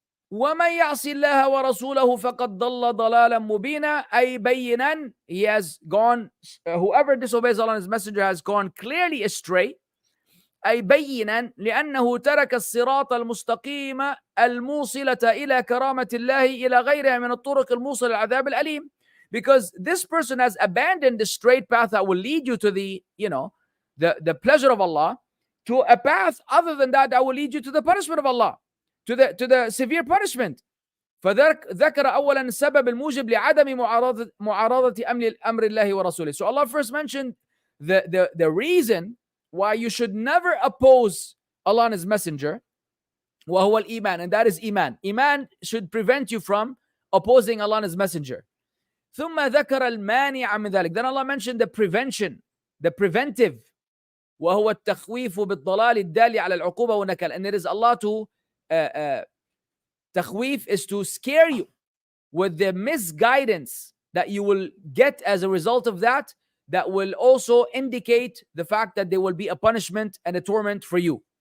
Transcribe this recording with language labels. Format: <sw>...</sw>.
<ar>ومن يعص الله ورسوله فقد ضل ضلالا مبينا. أي بينا,</ar> <en>he has gone, whoever disobeys Allah and his messenger has gone clearly astray.</en> <ar>أي بينا لأنه ترك الصراط المستقيم الموصلة إلى كرامة الله إلى غيرها من الطرق الموصلة للعذاب الأليم.</ar> <en>Because this person has abandoned the straight path that will lead you to the pleasure of Allah, to a path other than that will lead you to the punishment of Allah, to the severe punishment.</en> <ar>فذكر أولا السبب الموجب لعدم معارضة أمر الله ورسوله.</ar> <en>So Allah first mentioned the reason why you should never oppose Allah and His Messenger,</en> <ar>وهو الإيمان,</ar> <en>and that is Iman. Iman should prevent you from opposing Allah and His Messenger.</en> <ar>ثم ذكر المانع من ذلك.</ar> <en>Then Allah mentioned the prevention, the preventive.</en> <ar>وهو التخويف بالضلال الدالي على العقوبة والنكال.</ar> <en>And it is Allah to تخويف is to scare you with the misguidance that you will get as a result of that will also indicate the fact that there will be a punishment and a torment for you.</en>